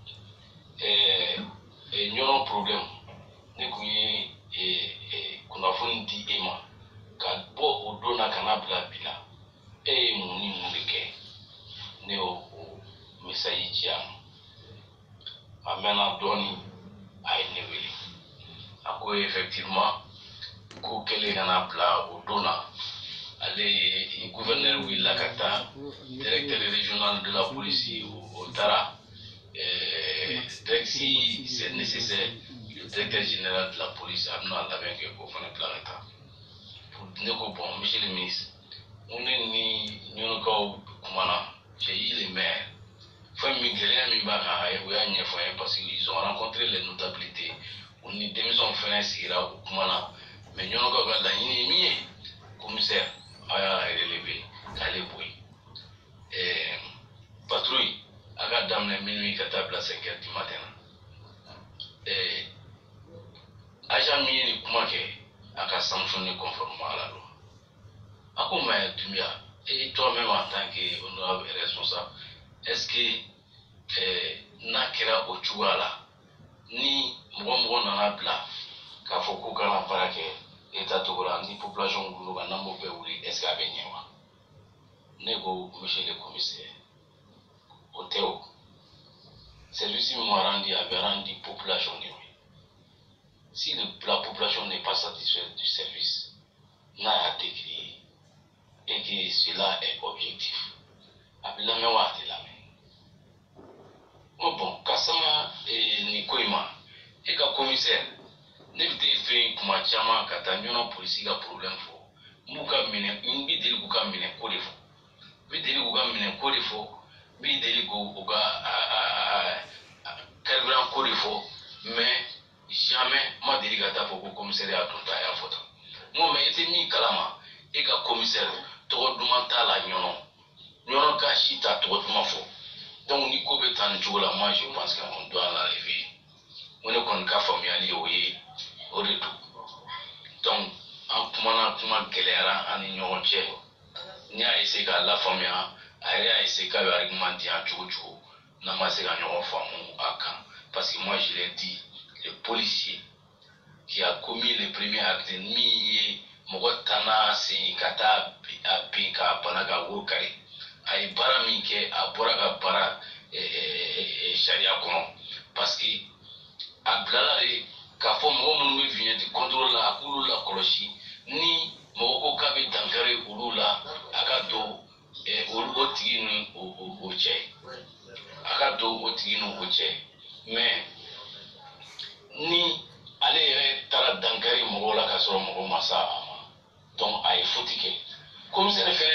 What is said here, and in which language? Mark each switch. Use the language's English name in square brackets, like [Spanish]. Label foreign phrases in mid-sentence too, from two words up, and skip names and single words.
[Bambara] ɲɔgɔn problème ne kun ye kunnafoni di e ma ka bɔ o don na ka na bila bi la e ye mun ni mun de kɛ ne y'o message ci a ma a mɛnna dɔɔni a ye ne wele a ko effectivement ko kɛlen ka na bila o don na ale ye gouverneur wulila ka taa [French] directeur régional de la police [Bambara] o taara [French] si c'est nécessaire le directeur général de la police [Bambara] a bɛna labɛn kɛ k'o fana bila ka taa ne ko bon [French] monsieur le ministre [Bambara] mun ne ni ɲɔnɔkaw kumana [French] j'ai eu les maires [Bambara] fɛn min gɛlɛya min b'a kan o y'a ɲɛfɔ an ye [French] parce que ils ont rencontré les notabilités [Bambara] u ni denmisɛnw fana sigira o kumana mais ɲɔnɔkaw ka laɲini ye min ye commissaire a y'a relevé k'ale bɔ yen patrouille a ka daminɛ minuit ka taa bila 5 [French] heures du matin [Bambara] agent min ye nin kuma kɛ a ka [French] sanctionner conformément à la loi [Bambara] a ko [French] mais Doumbia et toi-même en tant que honorable responsable est-ce [Bambara] que n'a kɛra o cogoya la ni mɔgɔ nana bila k'a fɔ ko kana baara kɛ état togo la ni population wulila ka n'an b'o bɛɛ wuli [French] est-ce que [Bambara] a bɛ ɲɛ wa ne ko [French] monsieur le commissaire [Bambara] o tɛ o service min m'a rendu a bɛ rendu population de ma [French] si la population n'est pas satisfaite du service [Bambara] n'a y'a décrié [French] et que cela est objectif [Bambara] a bɛ lamɛn wa a tɛ lamɛn bon ka sanga nin ko in ma e ka commissaire ne bɛ t'e fɛ yen kuma caman ka taa ɲɔnɔ polisi ka problème fɔ n b'u ka minɛ n bɛ deli k'u ka minɛ ko de fɔ n bɛ deli k'u ka minɛ ko de fɔ n bɛ deli k'u ka carburant ko de fɔ [French] mais jamais [Bambara] ma deli ka taa fɔ ko commissariat dun ta y'a fɔ tan n ko mais e tɛ min kalama e ka commissaire tɔgɔ duman t'a la ɲɔnɔ ka si t'a tɔgɔ duman fɔ donc ni ko bɛ taa nin cogo la [French] moi je pense qu'on doit l'enlever [Bambara] n ko ne kɔni ka faamuyali y'o ye o de don donc an kumana kuma gɛlɛyara an ni ɲɔgɔn cɛ n y'a essayer k'a lafaamuya a yɛrɛ y'a essayer k'a bɛ argument di yan cogo cogo n'an ma se ka ɲɔgɔn faamu a kan [French] parce que moi je l'ai dit le policier qui a commis le premier acte [Bambara] min ye mɔgɔ tanna sen ka taa a bin k'a bana ka woro kari a ye baara min kɛ a bɔra ka baara sariya kɔnɔ [French] parce que [Bambara] a bilala de k'a fɔ mɔgɔ minnu bɛ [French] vignette contrôle [Bambara] la a k'olu lakɔlɔsi ni mɔgɔ ko k'a bɛ dankari olu la a ka don o tigi ni o cɛ a ka don o tigi ni o cɛ mais ni ale yɛrɛ taara dankari mɔgɔw la k'a sɔrɔ mɔgɔw ma s'a ma donc a ye faute kɛ commissaire fɛnɛ